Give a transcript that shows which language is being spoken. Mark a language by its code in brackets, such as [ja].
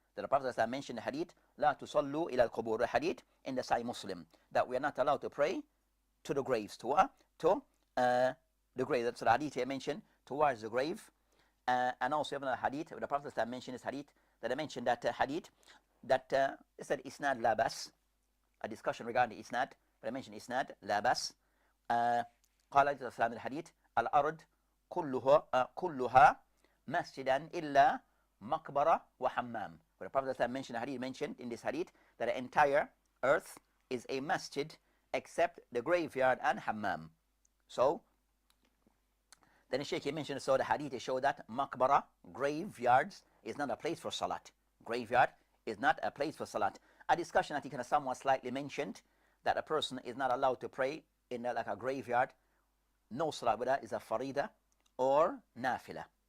[en] The Prophet mentioned the hadith, La tusallu ila qubur, the hadith in the Sahih Muslim, that we are not allowed to pray to the graves, to the grave. That's the hadith he mentioned, towards the grave. And also even the hadith, the Prophet mentioned this hadith, that I mentioned that hadith, that it said isnad labas, a discussion regarding the isnad, but I mentioned isnad labas. [ar] قال عليه السلام الحديث الأرض كلها مسجدا إلا مقبرة وحمام. [en] But the Prophet mentioned in this hadith that the entire earth is a masjid except the graveyard and hammam. So then the Shaykh mentioned, so the hadith showed that maqbara, graveyards, is not a place for salat. Graveyard is not a place for salat. A discussion that he kind of somewhat slightly mentioned, that a person is not allowed to pray in like a graveyard. No salat with that is a farida or nafila.